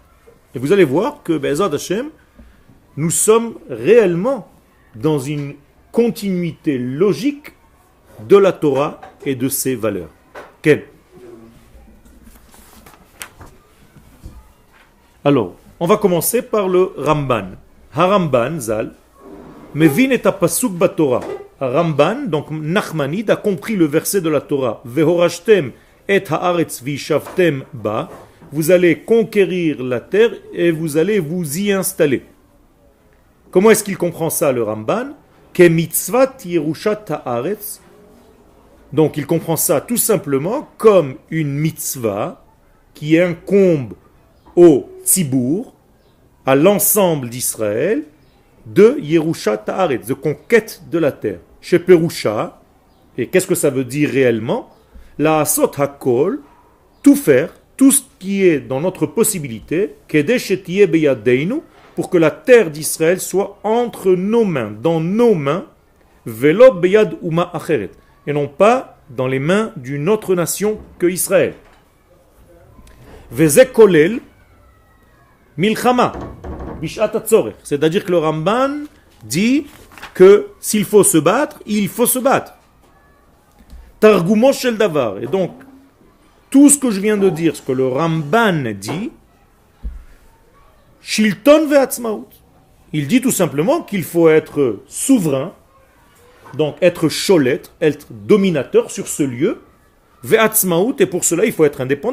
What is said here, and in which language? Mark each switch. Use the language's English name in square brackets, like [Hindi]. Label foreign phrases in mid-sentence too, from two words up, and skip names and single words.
[French] Et vous allez voir que, [Hebrew] בעזרת השם, [French] nous sommes réellement dans une continuité logique de la Torah et de ses valeurs. Quel? Alors, on va commencer par le Ramban. [Hebrew] הרמב"ן ז"ל מבין את הפסוק בתורה. [French] Ramban, donc Nachmanide, a compris le verset de la Torah. [Hebrew] והורשתם את הארץ וישבתם בה. [French] Vous allez conquérir la terre et vous allez vous y installer. Comment est-ce qu'il comprend ça, le Ramban? [Hebrew] כמצוות ירושת הארץ. [French] Donc il comprend ça tout simplement comme une mitzvah qui incombe au Tzibour, à l'ensemble d'Israël, de [Hebrew] ירושת הארץ, [French] de conquête de la terre. [Hebrew] שפירושה, [French] et qu'est-ce que ça veut dire réellement? [Hebrew] לעשות הכל, [French] tout faire, tout ce qui est dans notre possibilité, [Hebrew] כדי שתהיה בידינו, [French] pour que la terre d'Israël soit entre nos mains, dans nos mains, [Hebrew] ולא ביד אומה אחרת, [French] et non pas dans les mains d'une autre nation que Israël. [Hebrew] וזה כולל מלחמה. [French] C'est-à-dire que le Ramban dit que s'il faut se battre, il faut se battre. [Hebrew] תרגומו של דבר. [French] Et donc, tout ce que je viens de dire, ce que le Ramban dit, [Hebrew] שלטון ועצמאות. [French] Il dit tout simplement qu'il faut être souverain, donc être cholet, être dominateur sur ce lieu, ve'atzmaut, et pour cela il faut être indépendant.